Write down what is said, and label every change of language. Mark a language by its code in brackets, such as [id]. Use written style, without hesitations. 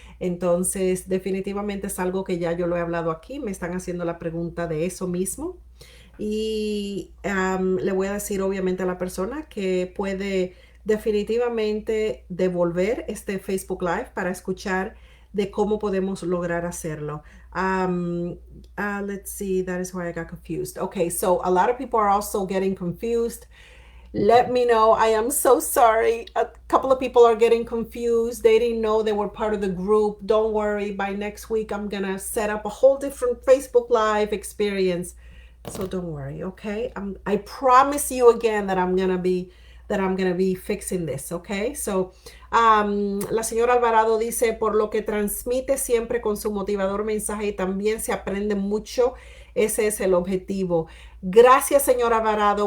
[es] Entonces, definitivamente es algo que ya yo lo he hablado aquí. Me están haciendo la pregunta de eso mismo, y le voy a decir obviamente a la persona que puede definitivamente devolver este Facebook Live para escuchar de cómo podemos lograr hacerlo. [en] Let's see, that is why I got confused. Okay, so a lot of people are also getting confused. Let me know. I am so sorry. A couple of people are getting confused. They didn't know they were part of the group. Don't worry. By next week, I'm going to set up a whole different Facebook Live experience. So don't worry, okay? I promise you again that I'm going to be fixing this, okay? [es] So, la señora Alvarado dice, por lo que transmite siempre con su motivador mensaje, y también se aprende mucho Ese es el objetivo. Gracias, señor Alvarado.